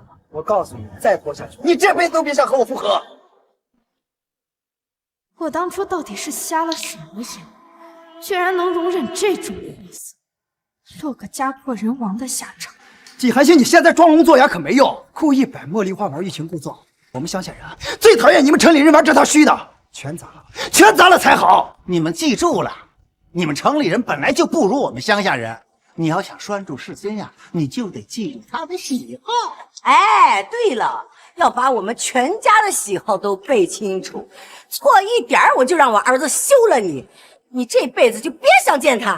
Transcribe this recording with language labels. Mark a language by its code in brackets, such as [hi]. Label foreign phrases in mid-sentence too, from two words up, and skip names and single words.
[zh] 我告訴你，再拖下去，你這輩子都別想和我復合。我當初到底是瞎了什麼眼，居然能容忍這種貨色，落個家破人亡的下場。季寒心，你現在裝聾作啞可沒用，故意擺茉莉花玩欲擒故縱。我們鄉下人最討厭你們城裡人玩這套虛的，全砸了，全砸了才好。你们记住了，你们城里人本来就不如我们乡下人。你要想拴住世心呀，你就得记住他的喜好。哎，对了，要把我们全家的喜好都背清楚，错一点我就让我儿子休了你，你这辈子就别想见他。